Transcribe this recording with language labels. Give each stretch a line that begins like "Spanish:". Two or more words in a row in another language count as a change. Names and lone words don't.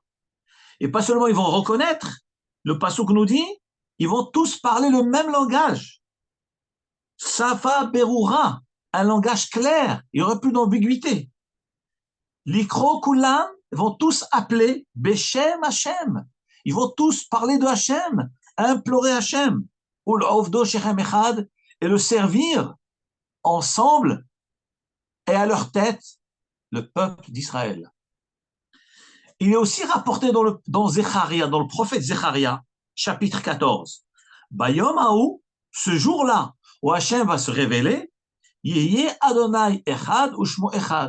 French: Et pas seulement ils vont reconnaître, le passouk nous dit, ils vont tous parler le même langage.
Hebrew: שפה ברורה,
French: un langage clair, il n'y aura plus d'ambiguïté.
Hebrew: לקרוא כולם
French: vont tous appeler
Hebrew: בשם השם.
French: Ils vont tous parler de Hashem, implorer Hashem, ou
Hebrew: לעבדו שכם אחד,
French: et le servir ensemble et à leur tête le peuple d'Israël. Il est aussi rapporté dans Zecharia, dans le prophète Zecharia, chapitre 14.
Hebrew: ביום ההוא,
French: ce jour-là, où Hachem va se révéler,
Hebrew: יהיה אדני אחד ושמו אחד.